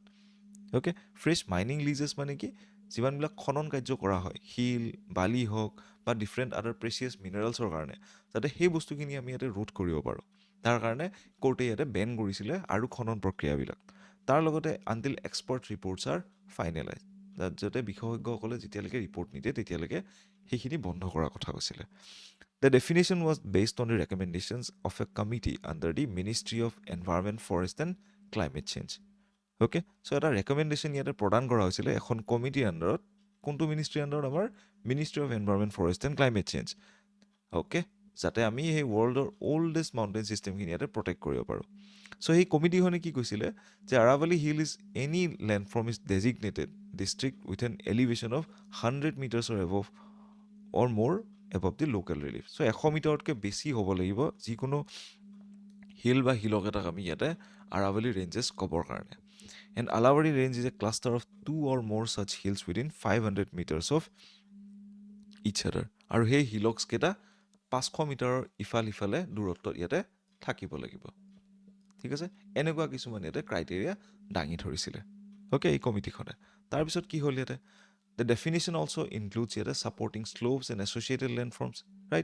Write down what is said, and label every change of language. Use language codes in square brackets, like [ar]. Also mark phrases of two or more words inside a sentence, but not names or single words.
[as] অ'কে, [en] fresh mining leases [as] মানে কি, যিমানবিলাক খনন কাৰ্য কৰা হয় শিল বালি হওক বা [en] different other precious minerals [as] কাৰণে, যাতে সেই বস্তুখিনি আমি ইয়াতে ৰোধ কৰিব পাৰোঁ, তাৰ কাৰণে কোৰ্টে ইয়াতে বেন কৰিছিলে আৰু খনন প্ৰক্ৰিয়াবিলাক। তাৰ লগতে [en] until expert reports are finalize, [as] যাতে বিশেষজ্ঞসকলে যেতিয়ালৈকে ৰিপৰ্ট নিদিয়ে তেতিয়ালৈকে সেইখিনি বন্ধ কৰাৰ কথা কৈছিলে। [en] The definition was based on the recommendations of a committee under the Ministry of Environment, Forest and Climate Change. [as] অ'কে, চ' এটা ৰেকমেণ্ডেশ্যন ইয়াতে প্ৰদান কৰা হৈছিলে এখন কমিটিৰ আণ্ডাৰত। কোনটো মিনিষ্ট্ৰীৰ আণ্ডাৰত, আমাৰ মিনিষ্ট্ৰী অফ এনভাইৰনমেণ্ট, ফৰেষ্ট এণ্ড ক্লাইমেট চেঞ্জ। অ'কে, যাতে আমি সেই [en] world's oldest mountain system [as] ইয়াতে প্ৰটেক্ট কৰিব পাৰোঁ। চ' সেই কমিটিখনে কি কৈছিলে যে [en] Aravalli hill is any landform is designated district with an elevation of 100 metres above or more above the local relief. [as] চ' 100 মিটাৰতকৈ বেছি হ'ব লাগিব যিকোনো হিল বা হিলক এটাক আমি ইয়াতে আৰাৱলী ৰেঞ্জেছ ক'বৰ কাৰণে। [en] and Aravalli range is a cluster of 2 or more such hills within 500 meters of each other. [as] আৰু সেই হিলক্সকেইটা 500 মিটাৰৰ ইফাল সিফালে দূৰত্বত ইয়াতে থাকিব লাগিব। ঠিক আছে, এনেকুৱা কিছুমান ইয়াতে ক্ৰাইটেৰিয়া দাঙি ধৰিছিলে। অ'কে, এই কমিটিখনে। তাৰপিছত কি হ'ল ইয়াতে, [en] the definition also includes ইয়াতে supporting slopes and associated landforms, right.